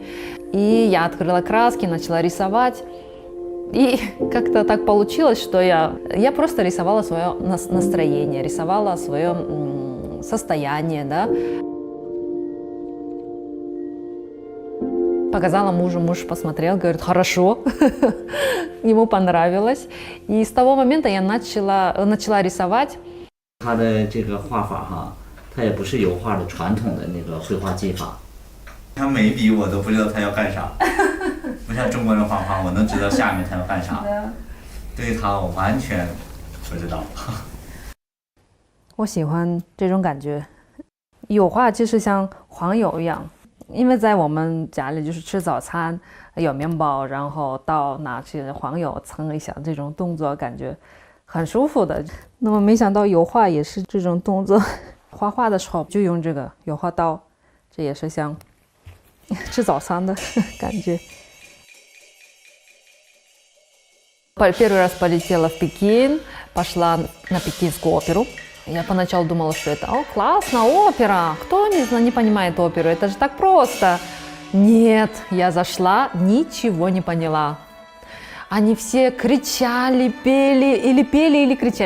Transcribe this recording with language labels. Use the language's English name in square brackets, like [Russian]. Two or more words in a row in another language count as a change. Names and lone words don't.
[Russian] И я открыла краски, начала рисовать. И как-то так получилось, что я просто рисовала свое настроение, рисовала свое состояние, да. Показала мужу, муж посмотрел, говорит, хорошо, ему понравилось. И с того момента я начала рисовать. [Chinese] 他的这个画法哈，他也不是油画的传统的那个绘画技法。他每笔我都不知道他要干啥，不像中国人画画，我能知道下面他要干啥。对他我完全不知道。我喜欢这种感觉，油画就是像黄油一样。因为在我们家里就是吃早餐有面包，然后到拿去黄油蹭一下，这种动作感觉很舒服的。那么没想到油画也是这种动作，画画的时候就用这个油画刀，这也是像吃早餐的感觉。 [Russian] Первый раз полетела в Пекин, пошла на Пекинскую оперу. Я поначалу думала, что это классно, опера. Кто не понимает оперу? Это же так просто. Нет, я зашла, ничего не поняла. Они все кричали, пели, или кричали.